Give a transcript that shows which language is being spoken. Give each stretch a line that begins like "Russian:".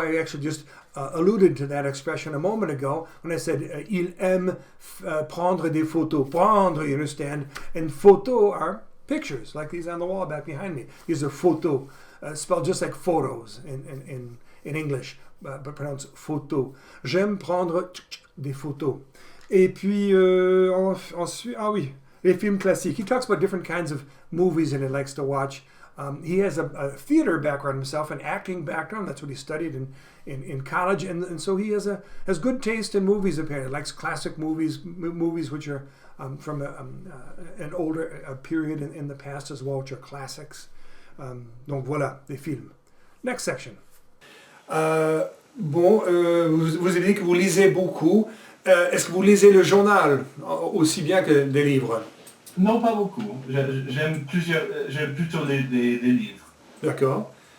English: I actually just alluded to that expression a moment ago when I said
French: il aime prendre des photos.
English: Prendre, you understand, and photos are pictures, like these on the wall back behind me. These are photos, spelled just like photos in English, but pronounced photo.
French: J'aime prendre des photos. Et puis ensuite, ah oui, les films classiques.
English: He talks about different kinds of movies and he likes to watch. He has a theater background himself, an acting background. That's what he studied in college, and so he has good taste in movies. Apparently, he likes classic movies which are from an older period in the past as well, which are classics.
French: Donc voilà, des films.
English: Next section.
French: Vous avez dit que vous lisez beaucoup. Est-ce que vous lisez le journal aussi bien que des livres? Non, pas beaucoup. J'aime plutôt les livres. D'accord.